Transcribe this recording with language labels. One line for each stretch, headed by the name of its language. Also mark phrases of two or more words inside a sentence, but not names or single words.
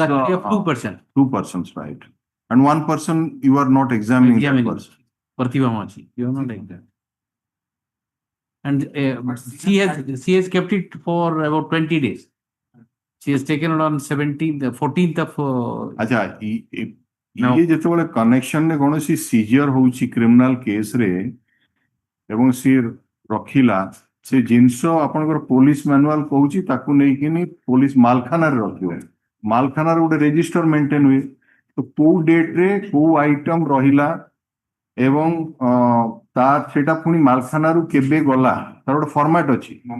English: custody of 2%. 2 persons, right? And 1 person you are not examining that person. Pratibha Machi, you are not examining. And she has kept it for about 20 days. She has taken it on 17th, 14th of.
Hindi: अच्छा ये
Odia: ଯେତେବେଳେ କନେକ୍ସନ ରେ କୌଣସି ସିଜିଅର ହଉଛି
English: criminal case
Odia: ରେ ଏବଂ ସେ ରଖିଲା ସେ ଜିନିଷ ଆପଣଙ୍କର
English: police manual
Odia: କହୁଛି ତାକୁ ନେଇକିନି ପୋଲିସ ମାଲଖାନାରେ ରଖିବ ମାଲଖାନାରେ ଗୋଟେ
English: register maintain
Odia: ହୁଏ ତ କୋଉ ଡେଟ ରେ କୋଉ ଆଇଟମ ରହିଲା ଏବଂ ତାର ସେଟା ପୁଣି ମାଲଖାନାରୁ କେବେ ଗଲା ତାର ଗୋଟେ ଫର୍ମାଟ ଅଛି